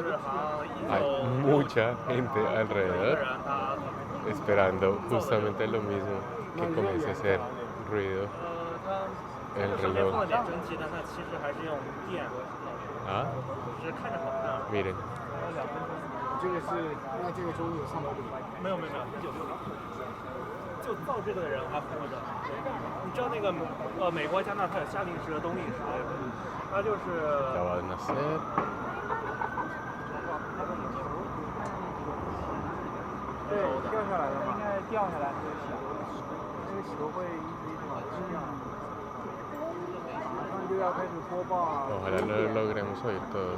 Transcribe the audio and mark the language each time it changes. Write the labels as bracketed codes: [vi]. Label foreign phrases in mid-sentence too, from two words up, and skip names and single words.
[es] Hay mucha gente alrededor esperando justamente lo mismo, que comience a hacer ruido el reloj. ¿Ah? Miren. [zh] 就造这个的人他付的。你知道那个美国、加拿大它有夏令时和冬令时，它就是。 [es] Acaba de nacer. [zh] 对，掉下来的嘛，应该掉下来那个小，那个球会一直往这样，马上就要开始播报啊。 [es] Ojalá lo logremos oír todos.